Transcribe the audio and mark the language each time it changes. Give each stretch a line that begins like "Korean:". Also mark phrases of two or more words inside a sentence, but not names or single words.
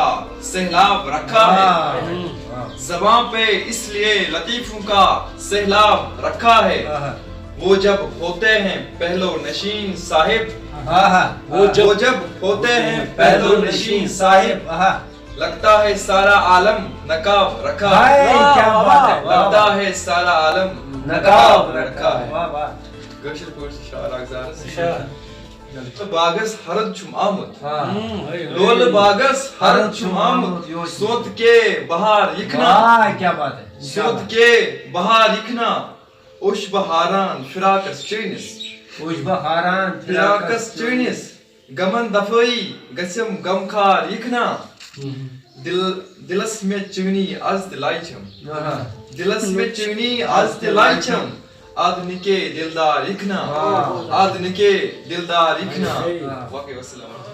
Urdu: سیلاب رکھا ہے زباں پہ اس لیے لطیفوں کا سیلاب رکھا ہے وہ جب ہوتے ہیں پہلو نشین صاحب وہ جب ہوتے ہیں پہلو نشین صاحب لگتا ہے سارا عالم نقاب رکھا ہے لگتا ہے سارا عالم نقاب رکھا ہے
Kashmiri: کٲشِر پٲٹھۍ شعر اکھ باغس ہرد چھُم آمُت لولہٕ باغس ہرد چھُم آمُت سوت کے بہار یِکھنا سوت کے بہار یِکھنا اوٚش بہاران فراقس چٲنِس غمن دفٲیی گژھٮ۪م غمخار یِکھنا دلس میں چٲنی آز تہِ لاے چھم دلس میں چٲنی آز تہِ لاے چھم آدھنکے دلدار یکھنا آدھنکے دلدار یکھنا واقعی وسلام